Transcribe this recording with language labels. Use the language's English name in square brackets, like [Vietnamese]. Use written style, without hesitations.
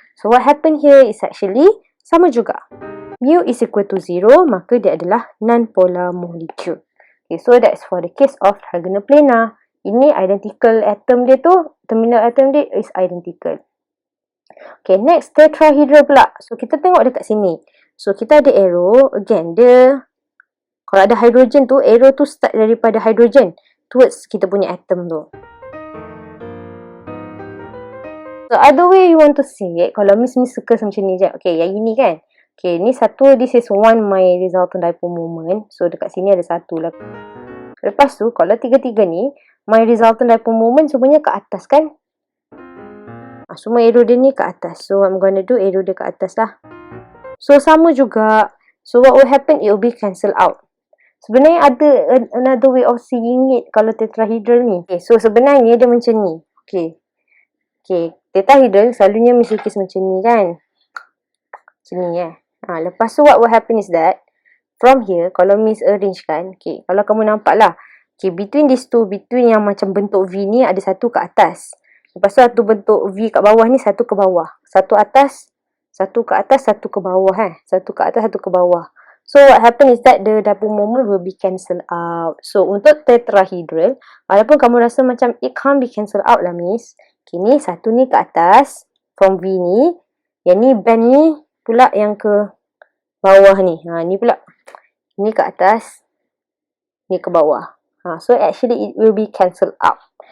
[English] So what happened here is actually [Malay] sama juga. [English] Mu is equal to 0. [Malay] Maka dia adalah non-polar molecule. [English] Okay, so that's for the case of trigonal planar. [Malay] Ini identical atom dia tu. Terminal atom dia [English] is identical. [Malay] Okay, next tetrahedral pula. So kita tengok dekat sini. So, kita ada arrow. Again, dia, kalau ada hydrogen tu, arrow tu start daripada hydrogen towards kita punya atom tu. [English] So, other way you want to say, [Malay] kalau Miss suka macam ni je. Okay, yang ini kan. [English] Okay, [Malay] ni satu, [English] this is one my resultant dipole moment. [Malay] So, dekat sini ada satu lah. Lepas tu, kalau tiga-tiga ni, my resultant dipole moment semuanya ke atas kan. Semua arrow dia ni ke atas. So, I'm gonna do arrow dia ke atas lah. [English] So, [Malay] sama juga. [English] So, what will happen? It will be cancel out. [Malay] Sebenarnya ada [English] another way of seeing it [Malay] kalau tetrahedral ni. Okay, so sebenarnya dia macam ni. Okay. Okay, tetrahedral selalunya Miss lukis macam ni kan. Macam ni lepas tu [English] what will happen is that, from here, [Malay] kalau Miss arrange kan. Okay, kalau kamu nampak lah. Okay, [English] between these two, [Malay] between yang macam bentuk V ni, ada satu ke atas. Lepas tu satu bentuk V kat bawah ni, satu ke bawah. Satu atas. Satu ke atas, satu ke bawah Satu ke atas, satu ke bawah. [English] So what happen is that the dipole moment will be cancelled out. [Malay] So untuk tetrahedral, walaupun kamu rasa macam [English] it can't be cancelled out [Malay] lah Miss. Okay, ni satu ni ke atas from V ni. Yang ni band ni pula yang ke bawah ni. Ni pula. Ni ke atas, ni ke bawah. [English] So actually it will be cancelled out.